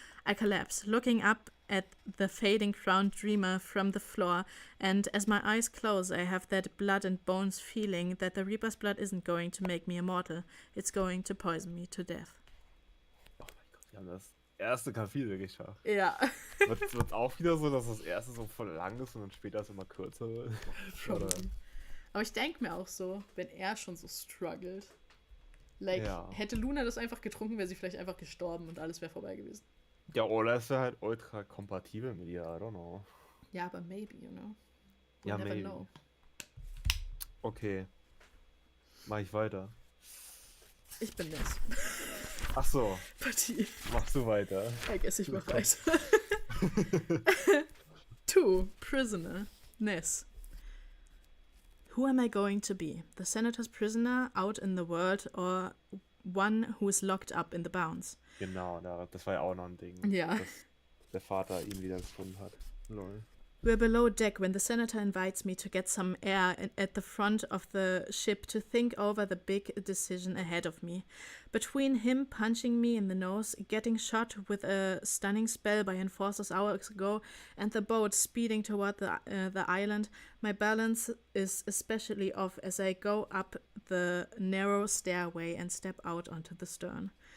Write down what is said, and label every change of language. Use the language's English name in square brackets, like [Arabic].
[English] I collapse, looking up at the fading crowned dreamer from the floor, and as my eyes close, I have that blood and bones feeling that the Reaper's blood isn't going to make me immortal. It's going to poison me to death. [German] Oh mein Gott, wir haben das erste Kapitel geschafft. Ja. Wird auch wieder so, dass das erste so voll lang ist und dann später es immer kürzer wird? Schon. Aber ich denke mir auch so, wenn er schon so struggelt. Like, hätte Luna das einfach getrunken, wäre sie vielleicht einfach gestorben und alles wäre vorbei gewesen. Ja, oder ist er halt ultra kompatibel mit ihr, [English] I don't know. [German] Ja, aber [English] maybe, you know. [German] Ja, [English] never maybe. Know. [German] Okay. Mach ich weiter. Ich bin Ness. Ach so. Partie. Machst du weiter? [English] I guess [German] ich mach weiter. [English] 2. Prisoner. Ness. Who am I going to be? The senator's prisoner out in the world, or one who is locked up in the bounds? [German] Genau, das war ja auch noch ein Ding. Ja. Dass der Vater ihn wieder gefunden hat. Lol. [English] We're below deck when the senator invites me to get some air at the front of the ship to think over the big decision ahead of me. Between him punching me in the nose, getting shot with a stunning spell by enforcers hours ago, and the boat speeding toward the island, my balance is especially off as I go up the narrow stairway and step out onto the stern.